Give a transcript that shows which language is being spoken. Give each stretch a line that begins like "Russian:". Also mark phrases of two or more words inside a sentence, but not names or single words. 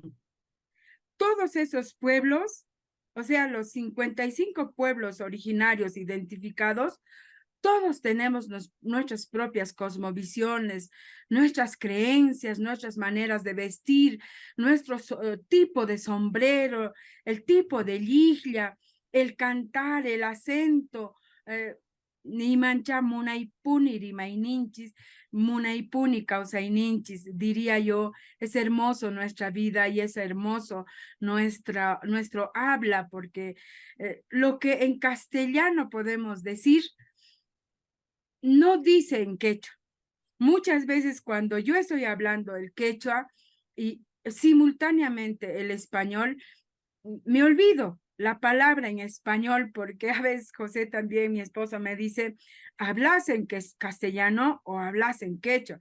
Spanish: Todos esos pueblos, o sea, los 55 pueblos originarios identificados, todos tenemos nuestras propias cosmovisiones, nuestras creencias, nuestras maneras de vestir, nuestro tipo de sombrero, el tipo de liglia, el cantar, el acento.
Quechua: Ni mancha munaipuni rimaininchis, munaipuni causaininchis,
Spanish: diría yo. Es hermoso nuestra vida y es hermoso nuestro habla, porque lo que en castellano podemos decir, no dice en quechua. Muchas veces cuando yo estoy hablando el quechua y simultáneamente el español, me olvido la palabra en español, porque a veces José también, mi esposo, me dice, ¿hablas en castellano o hablas en quechua?